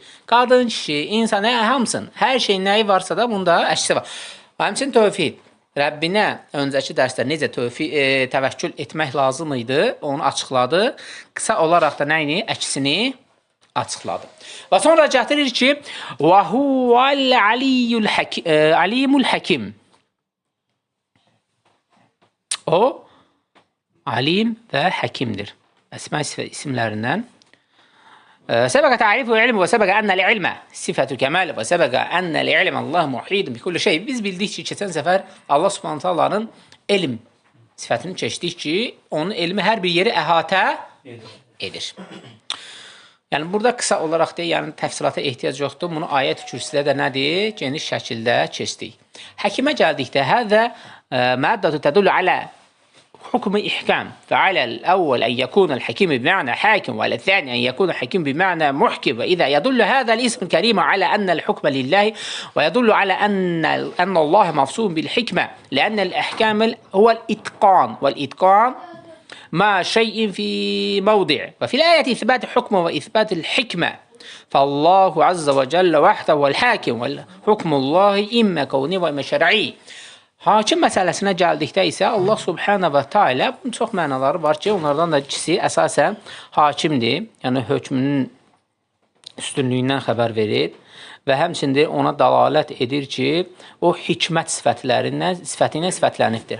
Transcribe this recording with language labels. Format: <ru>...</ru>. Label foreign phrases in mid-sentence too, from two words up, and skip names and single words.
<az>Qadın, kişi, insan, hamısın. Hər şeyin nəyi varsa da bunda əksi var. Həmçinin tövhid. Rəbbinə öncəki dərsdə necə təvəkkül etmək lazım idi, onu açıqladı. Qısa olaraq da nəyini? Əksini açıqladı. Və sonra gətirir ki,</az> <ar>وَهُوَ الْعَلِيمُ الْحَكِيمُ.</ar> <az>O, alim və həkimdir. Əsmə isimlərindən.</az> <ar>سبق تعريف علم وسبق أن العلم صفة كمال وسبق أن العلم الله محيط بكل شيء.</ar> <az>Biz bildik ki, keçən səfər Allah Subhanahu taalanın elm sifətini keçdik ki, onun elmi hər bir yeri əhatə edir. Yəni, burada qısa olaraq deyil, yəni təfsilata ehtiyac yoxdur. Bunu ayət-i kürsüdə də nədir? Geniş şəkildə keçdik. Həkimə gəldikdə,</az> <ar>هذه مادة تدل على حكم إحكام فعلى الأول أن يكون الحكيم بمعنى حاكم وعلى الثاني أن يكون الحكيم بمعنى محكم وإذا يدل هذا الاسم الكريم على أن الحكم لله ويدل على أن الله مفصول بالحكمة لأن الإحكام هو الإتقان والإتقان ما شيء في موضع وفي الآية إثبات الحكم وإثبات الحكمة فالله عز وجل وحده هو الحاكم والحكم الله إما كوني وإما شرعي.</ar> <az>Hakim məsələsinə gəldikdə isə</az> <ar>الله سبحانه وتعالى</ar> <az>bunun çox mənaları var ki, onlardan da ikisi əsasən hakimdir. Yəni hökmünün üstünlüyündən xəbər verir və həmçində ona dəlalət edir ki, o hikmət sifəti ilə sifətlənibdir.</az>